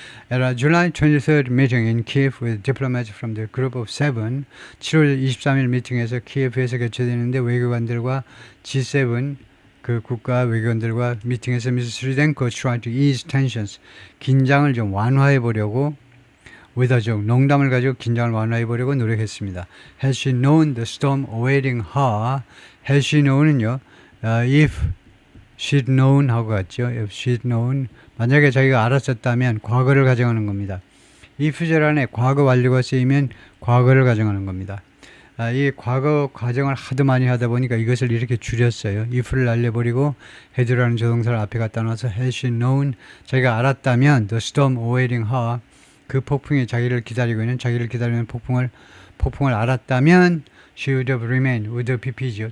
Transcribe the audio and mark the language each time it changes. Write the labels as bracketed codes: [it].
[en] At a July 23rd meeting in Kiev with diplomats from the group of seven, [ko] 7월 23일 미팅에서 키예프에서 개최되는데 외교관들과 G7 그 국가 외교관들과 미팅에서 미스 스리덴코 [en] tried to ease tensions, [ko] 긴장을 좀 완화해 보려고 [en] with a joke, [ko] 농담을 가지고 긴장을 완화해 보려고 노력했습니다. [en] Has she known the storm awaiting her? Has she known은요, if she'd known [ko] 하고 같죠. [en] If she'd known, [ko] 만약에 자기가 알았었다면 과거를 가정하는 겁니다. if절 안에 과거 완료가 쓰이면 과거를 가정하는 겁니다. 이 과거 과정을 하도 많이 하다 보니까 이것을 이렇게 줄였어요. if를 날려버리고 had라는 조동사를 앞에 갖다 놔서 [en] had she known, [ko] 자기가 알았다면 [en] the storm awaiting her, [ko] 그 폭풍이 자기를 기다리는 폭풍을 알았다면 [en] she would have remained, [ko] would have pp죠.